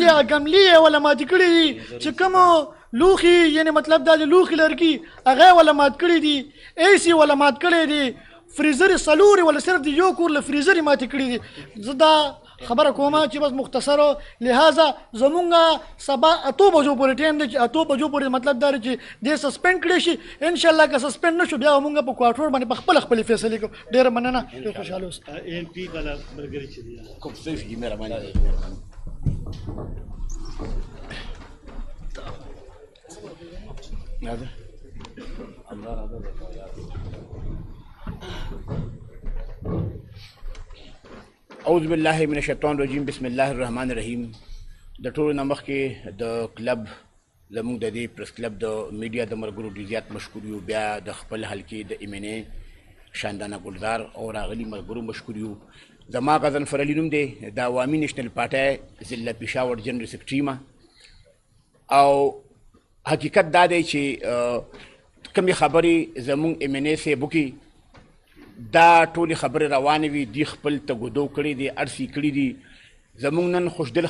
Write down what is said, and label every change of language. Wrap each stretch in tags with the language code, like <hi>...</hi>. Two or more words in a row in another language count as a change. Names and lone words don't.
<ps>دي هغه ګملې یې وله ماتې کړي دي چې کوم لوښي یعنې مطلب دا د لوښي لرګي هغه یې وله مات کړي دي ایس یې وله مات کړی دی فریزر یې څلور یې وله صرف د یو کور له فریزر یې ماتې کړي دي زه دا خبره کومه چې بس مختصر لہذا زمونږ سبا 8 بجو پورې ټایم دی چې 8 بجو پورې مطلب دا دی چې دې سسپینډ کړی شي انشاءالله که سسپینډ نه شو بیا مونږ په کوارټر باندې په خپلې فیصلې کوو ډېره مننه ډېر خوشحاله اوسئ این پی والا ملګري چې دي کوم څه وي مهرباني</ps> <ar>اعوذ باللہ من الشیطان الرجیم بسم اللہ الرحمن</ar> <ps>الرحیم د ټولو نه مخکې د کلب زموږ د دې پریس کلب د میډیا د ملګرو ډېر زیات مشکور یو بیا د خپل حلقې د MNA شاندانه ګلزار او راغلي ملګرو مشکور یو زما غضنفر علي نوم دی د عوامي نیشنل پارټۍ ضلع پېښور جنرل سیکرټري یم او حقیقت دا دی چې کومې خبرې زموږ MNA صاحب وکړي دا ټولې خبرې روانې وي دی خپل تګودو کړي دي ارسي کړي دي زموږ نن خوشدل</ps>